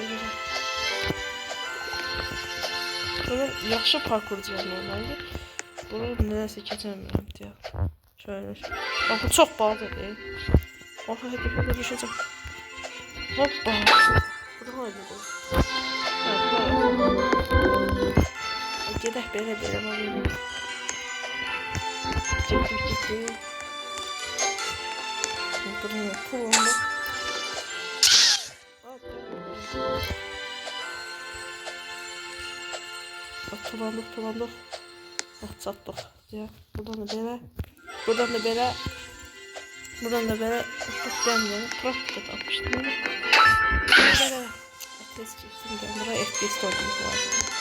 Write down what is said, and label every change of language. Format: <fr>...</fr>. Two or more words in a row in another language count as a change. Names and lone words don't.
<tr>Buradan yaxşı parkurcuyam normalde. Buradan nedense geçemiyorum diye. Şöyle. Bak bu çok bağlıdır. Oha hadi burada düşeceğim. Hoppa. Bu da öyle.</tr> <az>Gedək belə bakalım. Getdik. Buraya pulum. Tulandık. Ah çatdıq. Ya, buradan da belə. Buradan da belə. Ben praktika tapmışdım.</az> <tr>Böyle. Test çektim ben. Buraya FPS oynamak lazım.</tr>